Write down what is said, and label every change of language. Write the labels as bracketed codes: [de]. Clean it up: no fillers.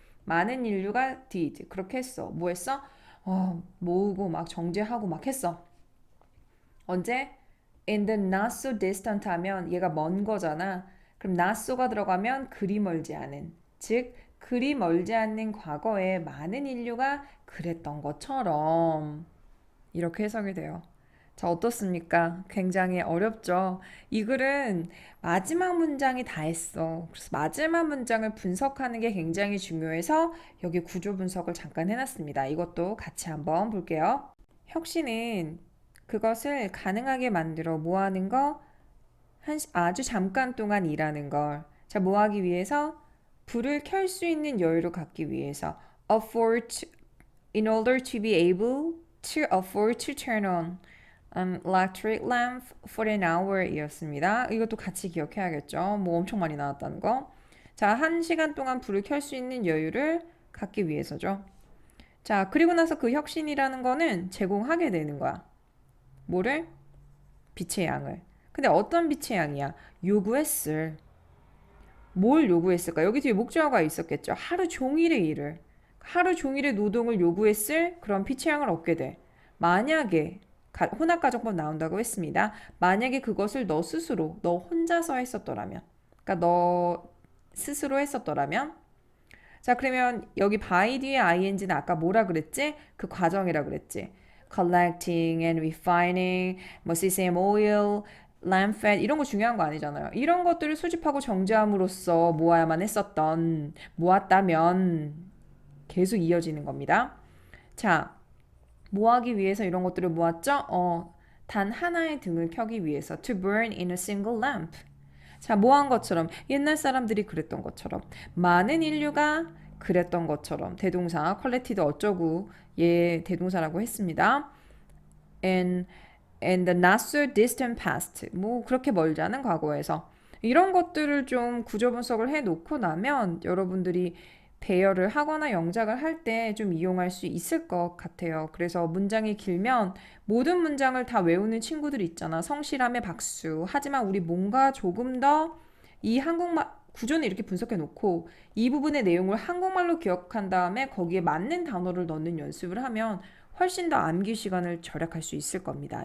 [ko] 많은 인류가 did, 그렇게 했어. 뭐 했어? 모으고 막 정제하고 막 했어. 언제? [en] In the not so distant [ko] 하면 얘가 먼 거잖아. 그럼 not so가 들어가면 그리 멀지 않은. 즉 그리 멀지 않는 과거에 많은 인류가 그랬던 것처럼 이렇게 해석이 돼요. 자, 어떻습니까? 굉장히 어렵죠? 이 글은 마지막 문장이 다 했어. 그래서 마지막 문장을 분석하는 게 굉장히 중요해서 여기 구조 분석을 잠깐 해놨습니다. 이것도 같이 한번 볼게요. 혁신은 그것을 가능하게 만들어 뭐 하는 거? 아주 잠깐 동안 일하는 걸. 자, 뭐 하기 위해서? 불을 켤 수 있는 여유를 갖기 위해서. [en] In order to be able to afford to turn on. electric lamp for an hour [ko] 이었습니다. 이것도 같이 기억해야겠죠. 뭐 엄청 많이 나왔다는 거. 자, 1시간 동안 불을 켤 수 있는 여유를 갖기 위해서죠. 자, 그리고 나서 그 혁신이라는 거는 제공하게 되는 거야. 뭐를? 빛의 양을. 근데 어떤 빛의 양이야? 요구했을. 뭘 요구했을까? 여기 뒤에 목적어가 있었겠죠. 하루 종일의 일을. 하루 종일의 노동을 요구했을 그런 빛의 양을 얻게 돼. 만약에 혼합가정법 나온다고 했습니다. 만약에 그것을 너 스스로, 너 혼자서 했었더라면. 그러니까 너 스스로 했었더라면. 자, 그러면 여기 by 뒤에 ing는 아까 뭐라 그랬지? 그 과정이라 그랬지. [en] collecting and refining, [ko] 뭐 [en] CCM oil, lamp fat [ko] 이런 거 중요한 거 아니잖아요. 이런 것들을 수집하고 정제함으로써 모아야만 했었던, 모았다면 계속 이어지는 겁니다. 자, 뭐 하기 위해서 이런 것들을 모았죠? 단 하나의 등을 켜기 위해서 [en] to burn in a single lamp. [ko] 자, 뭐 한 것처럼 옛날 사람들이 그랬던 것처럼 많은 인류가 그랬던 것처럼 대동사 collected 어쩌고 얘 대동사라고 했습니다. [en] and the not so distant past. [ko] 뭐 그렇게 멀지 않은 과거에서 이런 것들을 좀 구조 분석을 해 놓고 나면 여러분들이 배열을 하거나 영작을 할 때 좀 이용할 수 있을 것 같아요. 그래서 문장이 길면 모든 문장을 다 외우는 친구들 있잖아. 성실함의 박수. 하지만 우리 뭔가 조금 더 이 한국말 구조는 이렇게 분석해 놓고 이 부분의 내용을 한국말로 기억한 다음에 거기에 맞는 단어를 넣는 연습을 하면 훨씬 더 암기 시간을 절약할 수 있을 겁니다.